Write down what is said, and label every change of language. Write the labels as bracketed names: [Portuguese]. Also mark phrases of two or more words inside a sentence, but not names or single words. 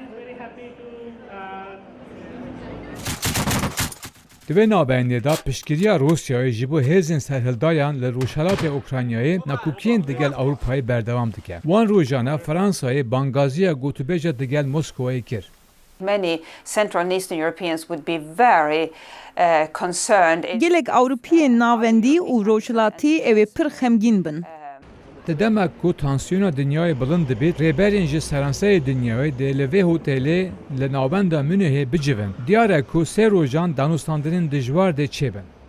[Kurdish] Di vê navbeyinê da piştgiriya Rusyayê ji bo hêzên serhildayan li rojhilatê Ukraynayê nekûkiyên digel Ewropayê berdewam dike. Wan rojan e Fransayê bangaziya gotûbêja digel Moskowayê kir. [English] Many Central and Eastern Europeans would be very concerned. [Kurdish] Gelek Ewropiyên navendî û rojhilatî ew ê pir xemgîn bin. Di demek ku tansiyona dinyayê bilind dibêt, rêberên ji seranserê dinyayê dê li vê hotelê li navbenda Münihê bicivin. Diyar e ku sê rojan danûstandanên dijwar dê çêbin.